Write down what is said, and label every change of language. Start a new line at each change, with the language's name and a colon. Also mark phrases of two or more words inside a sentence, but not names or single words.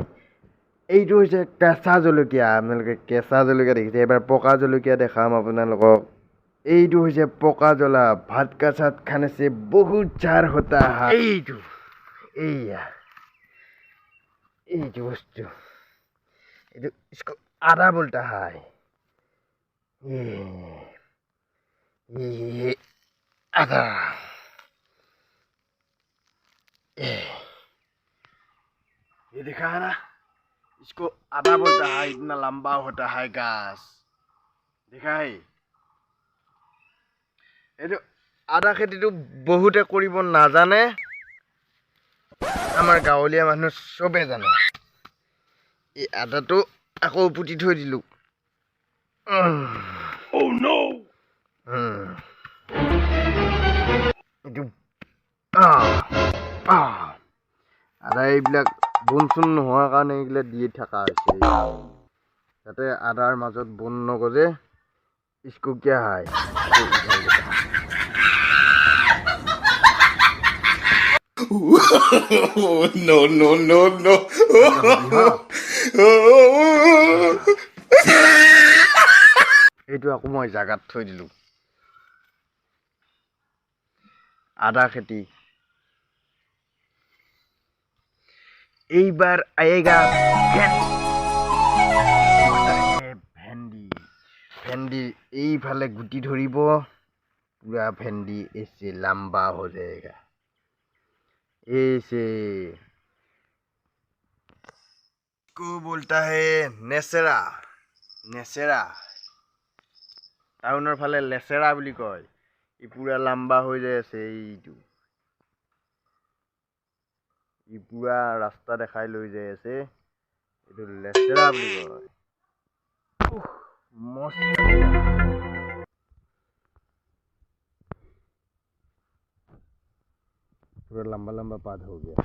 Assamese: এইটো হৈছে কেঁচা জলকীয়া। আপোনালোকে কেঁচা জলকীয়া দেখিছে। এবাৰ পকা জলকীয়া দেখাম আপোনালোকক। এইটো হৈছে পকা জ্বলা।
Hindi: भात का साथ खाने से बहुत झाल होता है।
Assamese: এইটো বস্তু, এইটো
Hindi: इसको आधा बोलता है। ये आधा, ये देखा है ना, इसको आधा बोलता है। इतना लंबा होता है घास, देखा है।
Assamese: এইটো আদা খেতিটো বহুতে কৰিব নাজানে, আমাৰ গাঁৱলীয়া মানুহ চবে জানে। এই আদাটো আকৌ পুতি থৈ দিলোঁ। এইটো আদা এইবিলাক বন চোন নোহোৱাৰ কাৰণে এইবিলাক দি থকা হৈছে, যাতে আদাৰ মাজত বন নগজে।
Hindi: इसको क्या है,
English: no, no, no, no.
Assamese: এইটো আকৌ মই জাগাত থৈ দিলোঁ। আদা খেতি এইবাৰ আয়েগা ভেন্দি। ভেন্দি এইফালে গুটি ধৰিব, পুৰা ভেন্দি
Hindi: ऐसे लंबा हो जाएगा।
Assamese: ऐसे को बोलता है नेसेरा। नेसेरा টাউনৰ ফালে লেচেৰা বুলি কয়। ই পুৰা লম্বা হৈ যায় আছে। এইটো ই পুৰা ৰাস্তা দেখাই লৈ যাই আছে, এইটো লেচেৰা বুলি কয়। পুৰা লম্বা লম্বা পাত হৈ গয়া।